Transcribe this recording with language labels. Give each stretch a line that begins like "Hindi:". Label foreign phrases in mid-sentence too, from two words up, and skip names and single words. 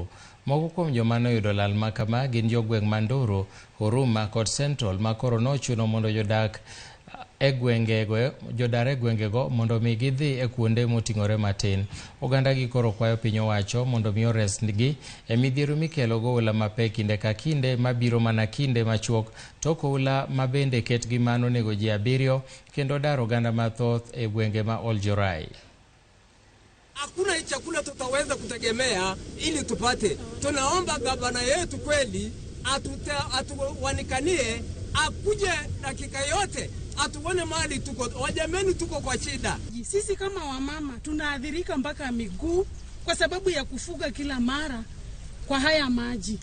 Luo (Kenya and Tanzania): Moko kuom joma noyudo lal makama gin jogweng' Manduru, Huruma kod Central ma koro nochuno mondo jodar e gwengego mondo mi gidhi e kuonde moting'ore matin. Oganda gi koro kwayo piny owacho mondo mi oresgi e midhiero mikelo go oula mapek kinde ka kinde mabiro mana kinde machuok tok oula mabende ketgi mano nego ji 7 kendo dar oganda mathoth e gwenge ma Oljorai.
Swahili: Hakuna chakula tutaweza kutegemea ili tupate. Tunaomba gavana yetu kweli atuwanikanie, akuje dakika yote atuone mali tuko, wajameni tuko kwa shida. Sisi kama wamama tunaathirika mpaka miguu kwa sababu ya kufuga kila mara kwa haya maji.